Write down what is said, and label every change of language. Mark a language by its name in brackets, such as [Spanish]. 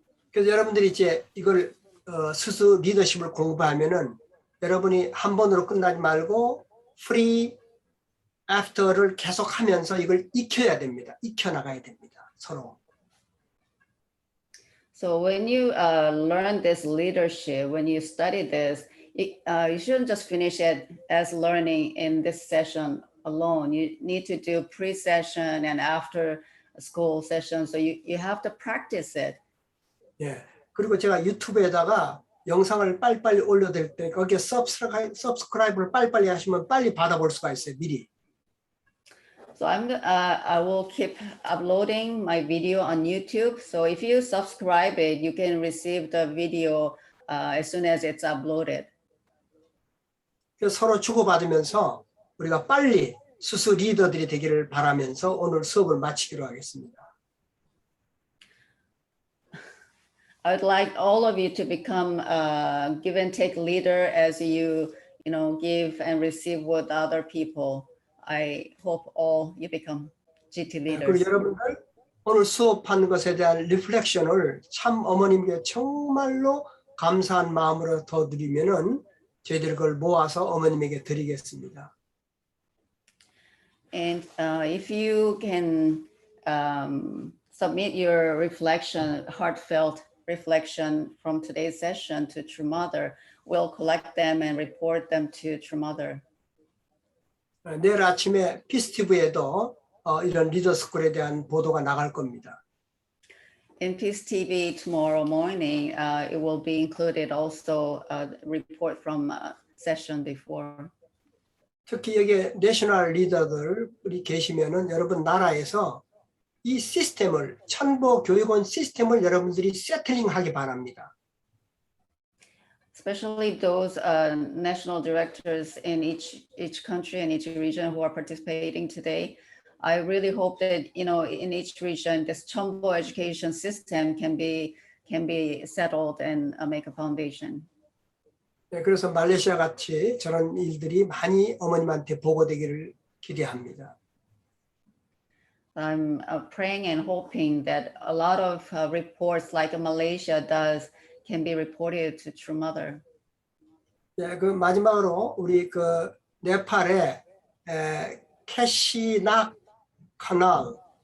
[Korean] 그래서 여러분들이 이제 이걸 스스 리더십을 공부하면은 여러분이 한 번으로 끝나지 말고 [English] free after [Korean] 를 계속하면서 이걸 익혀야 됩니다. 익혀나가야 됩니다. 서로. [English] So when you learn this leadership, when you study this, you shouldn't just finish it as learning in this session alone. You need to do pre-session and after school session. So you have to practice it. [Korean] 예. 그리고 제가 유튜브에다가 영상을 빨리빨리 올려드릴 때 거기에 subscribe를 빨리빨리 하시면 빨리 받아볼 수가 있어요. 미리. [English] So I will keep uploading my video on YouTube. So if you subscribe it, you can receive the video as soon as it's uploaded. [Korean] 그래서 서로 주고받으면서 우리가 빨리 스스 리더들이 되기를 바라면서 오늘 수업을 마치기로 하겠습니다. [English] I'd like all of you to become give and take leader as you give and receive with other people. I hope all you become GT leaders. [Korean] 그리고 여러분들 오늘 수업한 것에 대한 리플렉션을 참 어머님께 정말로 감사한 마음으로 더 드리면은 저희들 그걸 모아서 어머님에게 드리겠습니다. [English] And if you can submit your reflection, heartfelt reflection from today's session to True Mother, we'll collect them and report them to True Mother. [Korean] 내일 아침에 피스티브에도 이런 리더스쿨에 대한 보도가 나갈 겁니다. [English] In Peace TV tomorrow morning, it will be included also a report from a session before. [Korean] 특히 여기 내셔널 리더들이 계시면은 여러분 나라에서 이 시스템을 천보 교육원 시스템을 여러분들이 세틀링하기 바랍니다. [English] Especially those national directors in each country and each region who are participating today. I really hope that in each region this Chombo education system can be settled and make a foundation. [Korean] 네, 그래서 말레이시아 같이 저런 일들이 많이 어머님한테 보고되기를 기대합니다. [English] I'm praying and hoping that a lot of reports like Malaysia does can be reported to True Mother. [Korean] 네, 그 마지막으로 우리 그 네팔의 캐시나 카날.